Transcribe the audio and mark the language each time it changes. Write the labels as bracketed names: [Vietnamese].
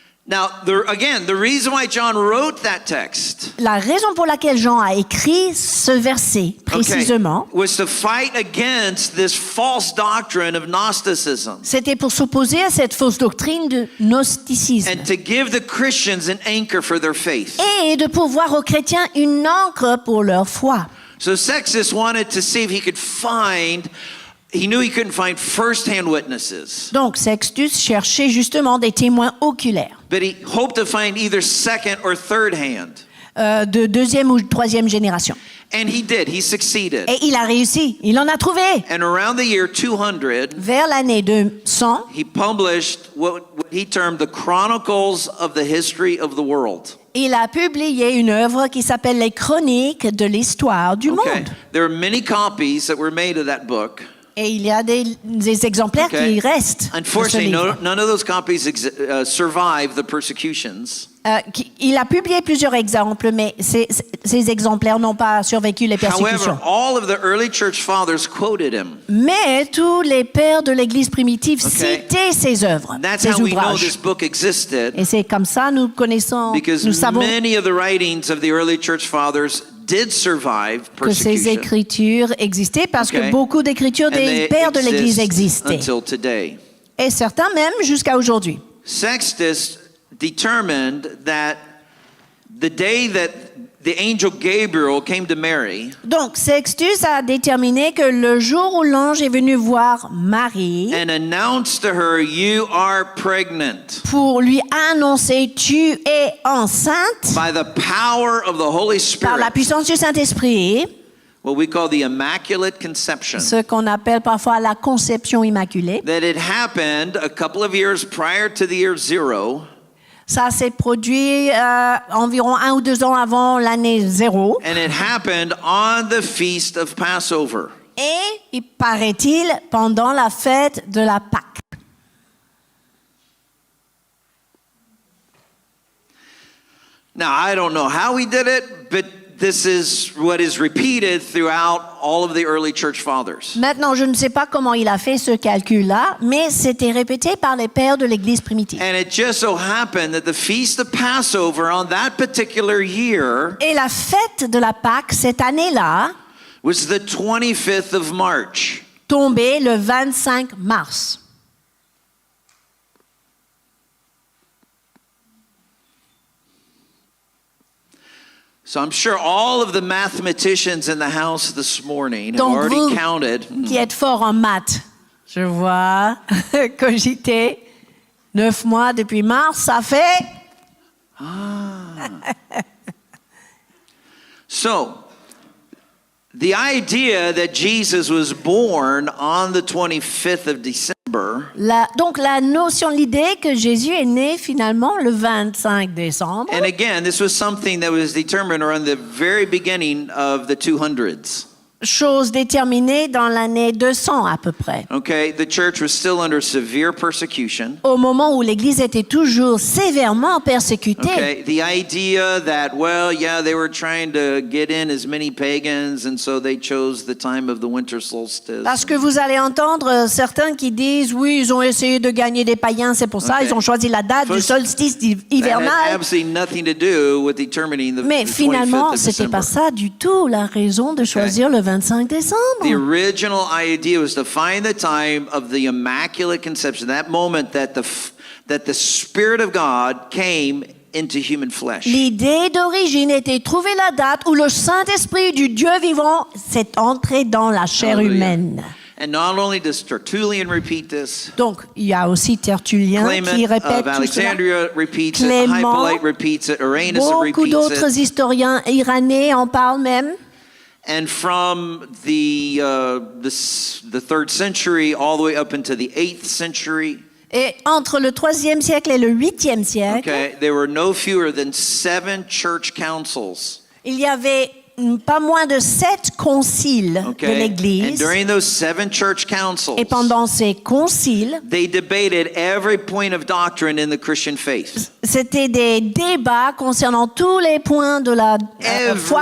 [English] Now, the reason why John wrote that text, [French] La raison pour laquelle Jean a écrit ce verset précisément, [English] was to fight against this false doctrine of Gnosticism [French] c'était pour s'opposer à cette fausse doctrine de gnosticisme [English] and to give the Christians an anchor for their faith. [French] et de pouvoir aux chrétiens une ancre pour leur foi. [English] So Sextus wanted to see if he could find, he knew he couldn't find first-hand witnesses, [French] Donc Sextus cherchait justement des témoins oculaires [English] but he hoped to find either second or third hand. [French] de deuxième ou troisième génération. [English] And he did, he succeeded. [French] Et il a réussi, il en a trouvé. [English] And around the year 200, [French] Vers l'année 200, [English] he published what he termed the Chronicles of the History of the World. [French] il a publié une œuvre qui s'appelle Les Chroniques de l'histoire du [English] Okay. [French] monde. [English] There are many copies that were made of that book. [French] Et il y a des exemplaires [English] Okay. [French] qui restent. De ce [English] Unfortunately, [French] livre. [English] none of those copies survived the persecutions. [French] Il a publié plusieurs exemples, mais ces exemplaires n'ont pas survécu les persécutions. [English] However, all of the early church fathers quoted him. [French] Mais tous les pères de l'Église primitive [English] Okay. [French] citaient ses œuvres, [English] That's [French] ses [English] how we know [French] ouvrages. [English] this book existed, [French] Et c'est comme ça nous connaissons, [English] because [French] nous savons [English] many of the writings of the early church fathers did survive [French] que ces [English] persecution. [French] écritures existaient parce [English] Okay. [French] que beaucoup d'écritures [English] And [French] des [English] they [French] pères de l'Église [English] exist [French] existaient. [English] until today. [French] Et certains même jusqu'à aujourd'hui. [English] Sextus determined that the day that the angel Gabriel came to Mary [French] Donc Sextus a déterminé que le jour où l'ange est venu voir Marie [English] and announced to her, "You are pregnant [French] pour lui annoncer tu es enceinte [English] by the power of the Holy [French] par la [English] Spirit," [French] puissance du Saint-Esprit, [English] what we call the Immaculate Conception, [French] ce qu'on appelle parfois la conception immaculée. [English] that it happened a couple of years prior to the year 0, [French] Ça s'est produit environ 1 ou 2 ans avant l'année 0. [English] and it happened on the feast of Passover. [French] Et il paraît-il pendant la fête de la Pâque. [English] Now, I don't know how he did it, but this is what is repeated throughout all of the early church fathers. [French] Maintenant, je ne sais pas comment il a fait ce calcul-là, mais c'était répété par les pères de l'Église primitive. [English] And it just so happened that the feast of Passover on that particular year [French] Et la fête de la Pâque, cette année-là, [English] was the 25th of March. [French] tombait le 25 mars. [English] So I'm sure all of the mathematicians in the house this morning have [French] Donc [English] already [French] vous [English] counted. [French] qui êtes fort en maths, je vois, cogiter 9 mois depuis mars, ça fait... [English] So, the idea that Jesus was born on the 25th of December [French] Donc la notion, l'idée que Jésus est né finalement le 25 décembre. [English] and again, this was something that was determined around the very beginning of the 200s. [French] chose déterminée dans l'année 200 à peu près. [English] Okay, the church was still under severe persecution. [French] Au moment où l'Église était toujours sévèrement persécutée. [English] Okay, the idea that, well, yeah, they were trying to get in as many pagans, and so they chose the time of the winter solstice. [French] Parce que vous allez entendre certains qui disent, oui, ils ont essayé de gagner des païens, c'est pour ça, [English] Okay. [French] ils ont choisi la date du solstice [English] That had [French] hivernal. [English] absolutely nothing to do with determining the [French] Mais [English] 25th [French] finalement, [English] of [French] c'était pas [English] December. [French] ça du tout la raison de choisir le 25 [English] The [French] décembre. [English] original idea was to find the time of the Immaculate Conception, that moment that the Spirit of God came into human flesh. [French] L'idée d'origine était trouver la date où le Saint-Esprit du Dieu vivant s'est entré dans la chair [English] Hallelujah. [French] humaine. [English] And not only does Tertullian repeat this, [French] Donc, il y a aussi Tertullien [English] Clement [French] qui [English] of [French] répète tout cela. [English] Alexandria repeats it, [French] Clément, [English] Hippolyte repeats it, Irenaeus [French] Beaucoup [English] repeats [French] d'autres [English] it. [French] historiens iranais en parlent même. [English] And from the 3rd century all the way up into the 8th century, [French] Et entre le 3e siècle et le 8e siècle, [English] okay, there were no fewer than 7 church councils. [French] il y avait pas moins de 7 conciles de [English] Okay, and [French] l'Église. [English] during those 7 church councils, [French] Et pendant ces conciles, [English] they debated every point of doctrine in the Christian faith. [French] c'était des débats concernant tous les points de la foi